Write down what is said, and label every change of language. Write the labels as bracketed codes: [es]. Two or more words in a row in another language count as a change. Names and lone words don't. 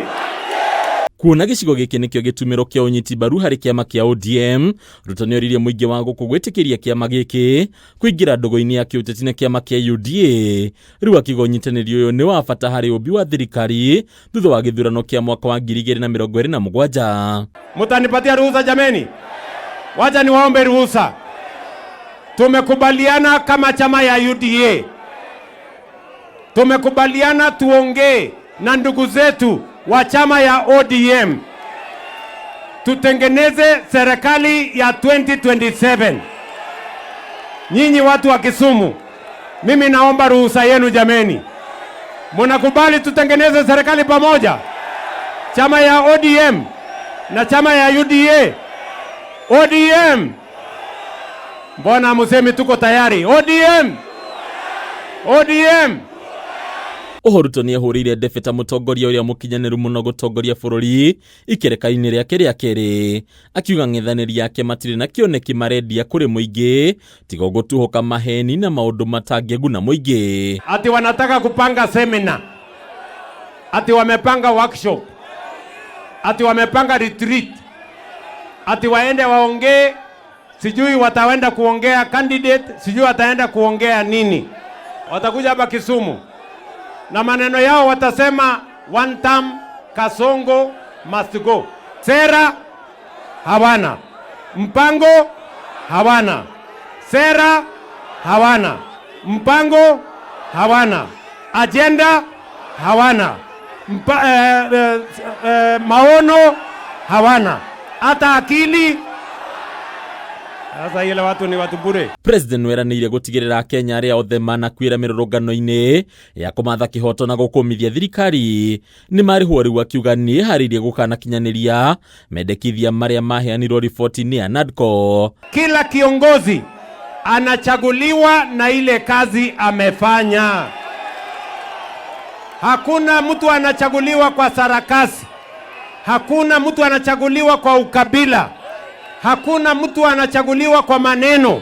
[ki] Kuona gicigo giki nikio gitumiro kia unyiti mbaru hari kiama kia ODM, Ruto nioririe muingi wa guku gwitikiria kiama giki kuingira ndogo-ini ya kiuteti na kiama kia UDA. Riu akiuga unyitaniri uyu ni wa bata hari ubi wa thirikari thutha wa githurano kia mwaka wa 2027. [sw] Mutanipatia ruhusa jameni? Wacha niwaombe ruhusa. Tumekubaliana kama chama ya UDA, tumekubaliana tuongee na ndugu zetu wa chama ya ODM tutengeneze serikali ya 2027. Nyinyi watu wa Kisumu, mimi naomba ruhusa yenu jameni. Mnakubali tutengeneze serikali pamoja? Chama ya ODM na chama ya UDA. ODM, mbona musemi tuko tayari? ODM, ODM. [ki] Ruto ni ahurire ndebeta mutongoria uria mukinyaniru muno gutongoria bururi ikereka-ini riake ria keri, akiuga ng'ethaniri yake matire na kioneki marendia kuri muingi tiga gutuhuka maheni na maundu matangeguna muingi. [sw] Ati wanataka kupanga seminar, ati wamepanga workshop, ati wamepanga retreat, ati waende waongee, sijui wataenda kuongea candidate, sijui wataenda kuongea nini. Watakuja hapa Kisumu na maneno yao watasema [en] one term Kasongo must go. [sw] Sera hawana, mpango hawana, sera hawana, mpango hawana, agenda hawana, maono hawana, hata akili. Sasa ile watu ni watu bure. [ki] President weranire gutigirira Kenya aria othe manakwira mirurungano-ini ya kumatha kihoto na gukumithia thirikari ni marihuo riu akiuga ni haririe gukana kinyaniria mendekithia maria maheanirwo riboti-ini ya NADCO. [sw] Kila kiongozi anachaguliwa na ile kazi amefanya. Hakuna mtu anachaguliwa kwa sarakasi, hakuna mtu anachaguliwa kwa ukabila, hakuna mtu anachaguliwa kwa maneno.